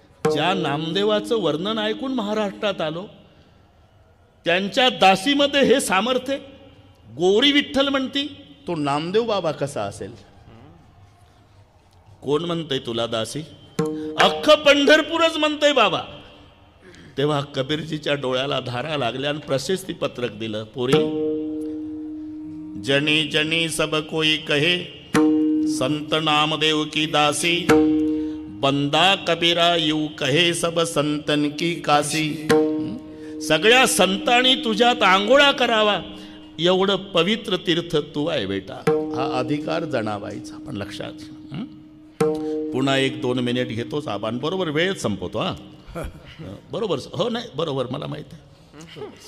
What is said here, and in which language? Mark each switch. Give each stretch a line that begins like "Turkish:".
Marathi: ज्या नामदेवाचं वर्णन ऐकून महाराष्ट्रात आलो, त्यांच्या दासीमध्ये हे सामर्थ्य. गोवरी विठ्ठल म्हणती. तो नामदेव बाबा कसा असेल? कोण म्हणतंय तुला दासी? अख्खं पंढरपूरच म्हणतंय बाबा. तेव्हा कबीरजीच्या डोळ्याला धारा लागल्या आणि प्रशस्ती पत्रक दिलं. पोरी,
Hindi: जनी जनी सब कोई कहे संत नामदेव की दासी, बंदा कबीरा यू कहे सब संतन की काशी.
Marathi: सगळ्या संतांनी तुझ्यात आंघोळा करावा एवढं पवित्र तीर्थ तू आहे बेटा. हा अधिकार जनाबाईचा, पण लक्षात. पुन्हा 1-2 मिनिट घेतोच आपण, बरोबर वेळ संपवतो. हा बरोबर, हो नाही बरोबर, मला माहित आहे.